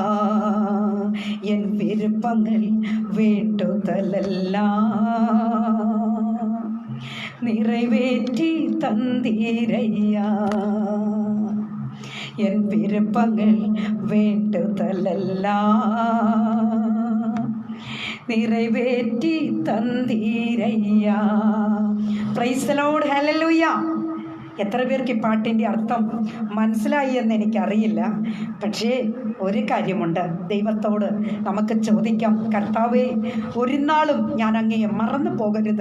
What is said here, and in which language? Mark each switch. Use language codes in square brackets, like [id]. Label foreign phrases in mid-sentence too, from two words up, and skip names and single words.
[ta] என் விருப்பங்கள் வேண்டுதலெல்லாம் நிறைவேற்றி தந்தீரையா. என் விருப்பங்கள் வேண்டுதலெல்லாம் நிறைவேற்றி തന്തീരയ്യാ. [en] Praise the Lord, [ml] ഹല്ലേലൂയ. എത്ര പേർക്ക് ഈ പാട്ടിൻ്റെ അർത്ഥം മനസ്സിലായി എന്ന് എനിക്കറിയില്ല. പക്ഷേ ഒരു കാര്യമുണ്ട്, ദൈവത്തോട് നമുക്ക് ചോദിക്കാം, കർത്താവേ, ഒരു നാളും ഞാൻ അങ്ങയെ മറന്നു പോകരുത്.